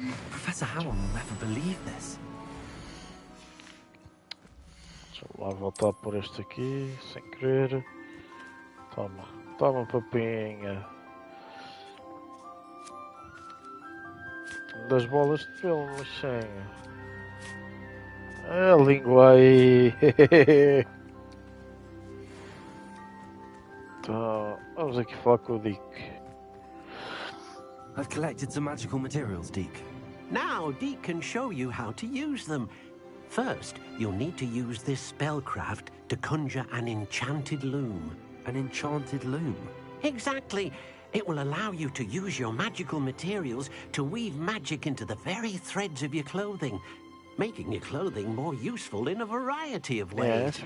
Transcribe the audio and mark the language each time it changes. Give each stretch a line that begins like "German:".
English: Professor Howell will never believe this.
Portuguese: Deixa eu lá voltar por este aqui, sem querer. Toma, toma papinha. Das bolas de pelo, machinha. A língua aí. Então, vamos aqui falar com o Dick.
English: I've collected some magical materials, Deke. Now, Deke can show you how to use them. First, you'll need to use this spellcraft to conjure an enchanted loom. An enchanted loom? Exactly. It will allow you to use your magical materials to weave magic into the very threads of your clothing, making your clothing more useful in a variety of ways.